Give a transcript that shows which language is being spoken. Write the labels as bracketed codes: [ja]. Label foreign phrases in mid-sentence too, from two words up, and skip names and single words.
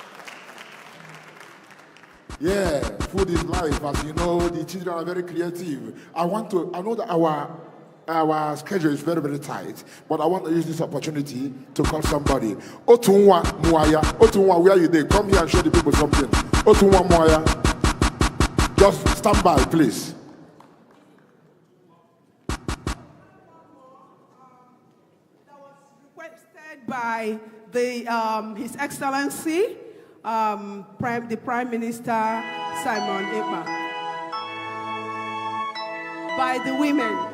[en] Yeah, food is life. As you know, the children are very creative. I know that our schedule is very, very tight, but I want to use this opportunity to call somebody. Otunwa Muaya. Otunwa, where are you there? Come here and show the people something. Otunwa Muaya. Just stand by, please. That was requested by His Excellency, the Prime Minister Simon Ekpa, by the women.